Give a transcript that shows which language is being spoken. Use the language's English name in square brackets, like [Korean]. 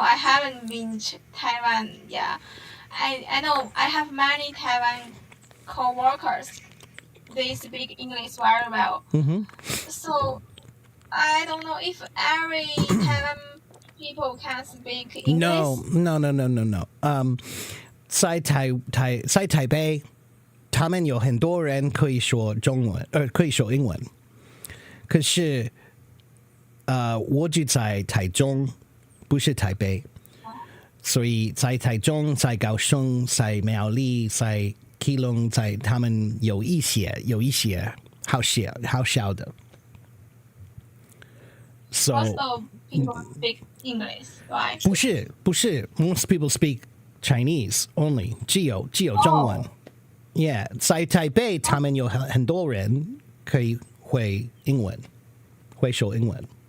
[English] I haven't been to Taiwan. Yeah, I know I have many Taiwan co-workers. They speak English very well. So I don't know if every Taiwan people can speak English. No. [Chinese] 在台北，他们有很多人可以说中文，可以说英文。可是，我住在台中，不是台北，所以在台中、在高雄、在苗栗、在基隆，在他们有一些好小的。 [English] So Most of people speak English, right? [Chinese] 不是 [English] most people speak Chinese only [Chinese] 只有中文 Yeah 在台北他们有很多人可以会说英文